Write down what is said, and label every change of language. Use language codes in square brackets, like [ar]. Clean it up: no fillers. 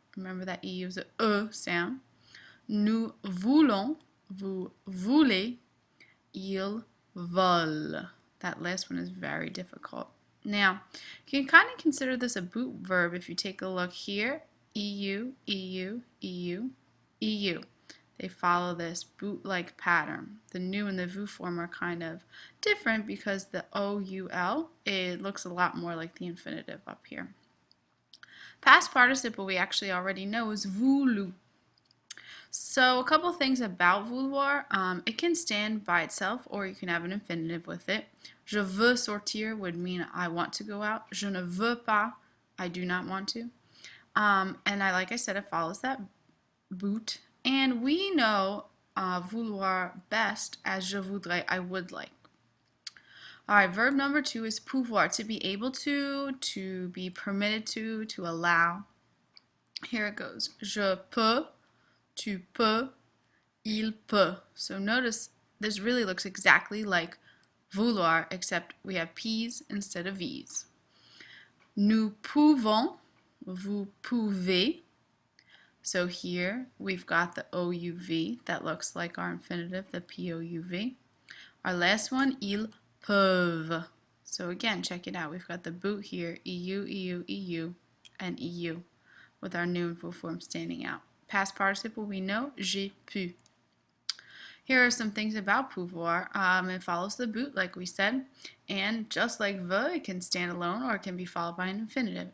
[en] Remember that EU is a sound. [fr] Nous voulons, vous voulez, ils veulent. [en] That last one is very difficult. Now, you can kind of consider this a boot verb if you take a look here. EU, EU, EU, EU. They follow this boot-like pattern. The nu and the vu form are kind of different because the OUL, it looks a lot more like the infinitive up here. Past participle we actually already know is voulu. So a couple things about vouloir. It can stand by itself or you can have an infinitive with it. [fr] Je veux sortir [en] would mean I want to go out. [fr] Je ne veux pas, [en] I do not want to. And like I said, it follows that boot. And we know vouloir best as je voudrais, I would like. Alright, verb number 2 is pouvoir, to be able to be permitted to allow. Here it goes. [fr] Je peux, tu peux, il peut. [en] So notice this really looks exactly like vouloir, except we have P's instead of V's. [fr] Nous pouvons, vous pouvez. [en] So here we've got the OUV that looks like our infinitive, the POUV. Our last one, ils peuvent. So again, check it out. We've got the boot here, EU, EU, EU, and EU, with our new and full form standing out. Past participle, we know, j'ai pu. Here are some things about pouvoir. It follows the boot, like we said, and just like veut, it can stand alone or it can be followed by an infinitive.